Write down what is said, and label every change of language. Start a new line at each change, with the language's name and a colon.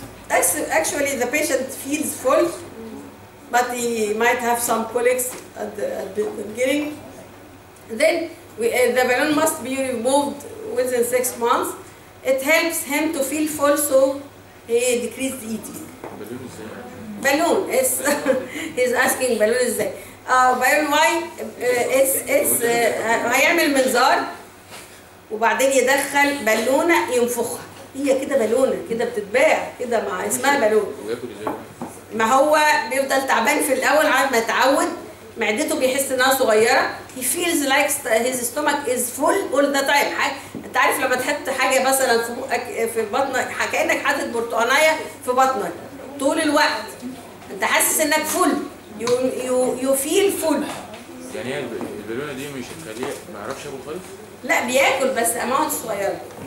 English: Actually, the patient feels full, but he might have some colics at the beginning. Then the balloon must be removed within 6 months. It helps him to feel full, so he decreased eating. Balloon is he's asking balloon ازاي؟ balloon why?
Arabic: هيعمل منظار وبعدين يدخل بالونه ينفخها. هي كده بالونه كده بتتباع كده مع اسمها بالون. ما هو بيفضل تعبان في الاول على ما يتعود، معدته بيحس انها صغيره.
English: he feels like his stomach is full all the time.
Arabic: انت عارف لما تحط حاجه مثلا في بقك في بطنك كانك حاطط برتقانيه في بطنك طول الوقت، انت حاسس انك فل،
English: you feel full.
Arabic: يعني هي البالونه دي مش هتخليه ما يعرفش ياكل خالص؟ لا بياكل بس اماونت صغيره.